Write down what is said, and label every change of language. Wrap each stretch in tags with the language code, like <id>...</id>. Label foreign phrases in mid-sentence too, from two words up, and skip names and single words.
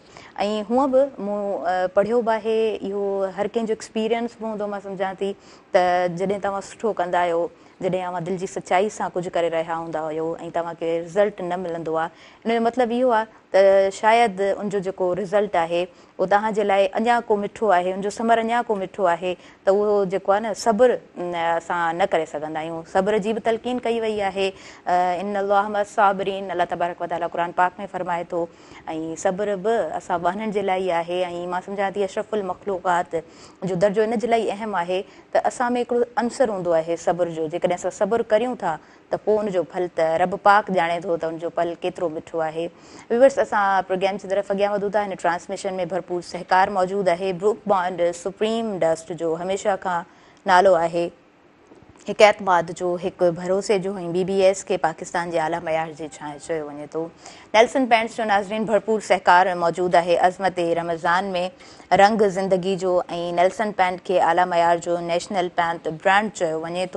<sd>ऐं हूअं बि मूं पढ़ियो बि आहे, इहो हर कंहिंजो एक्सपीरियंस बि हूंदो, मां सम्झां थी त जॾहिं तव्हां सुठो कंदा आहियो, जॾहिं तव्हां दिलि जी सचाई सां कुझु करे रहिया हूंदा हुयो ऐं तव्हांखे रिज़ल्ट न मिलंदो आहे, इन जो मतिलबु इहो आहे त शायदि उनजो जेको रिज़ल्ट आहे उहो तव्हांजे लाइ अञा को मिठो आहे, उनजो समर अञा को मिठो आहे, त उहो जेको आहे न सब्र असां न करे सघंदा आहियूं। सब्र जी बि तलक़ीन कई वई आहे,</sd> <ar>إن الله مع الصابرين,</ar> <sd>अल्लाह तबारक व तआला क़ुरान पाक में फ़रमाए थो। ऐं सब्र बि असां ॿारनि जे लाइ ई आहे। ऐं मां सम्झां थी अशरफुल मख़लूक़ात जो दर्जो इन जे लाइ अहम आहे त असां में हिकिड़ो अंसर हूंदो आहे सब्र जो। जेकॾहिं असां सब्र करियूं था त पोइ उनजो फल त रब पाक ॼाणे थो त उनजो फल केतिरो मिठो आहे। व्यूअर्स, असां प्रोग्राम जी तरफ़ अॻियां वधूं था। हिन ट्रांसमिशन में भरपूर सहकार मौजूदु आहे। ब्रूक बॉन्ड सुप्रीम डस्ट जो हमेशह खां नालो आहे, हिकु एतमाद जो, हिकु भरोसे जो, ऐं BBS खे पाकिस्तान जे आला मयार जी छांइ चयो वञे थो। नेल्सन पेंट्स जो नाज़रीन भरपूर सहकार मौजूदु आहे अज़मत रमज़ान में, रंग ज़िंदगी जो, ऐं नेल्सन पेंट खे आला मयार जो</sd> <en>national paint brand</en> <sd>चयो वञे थो।</sd>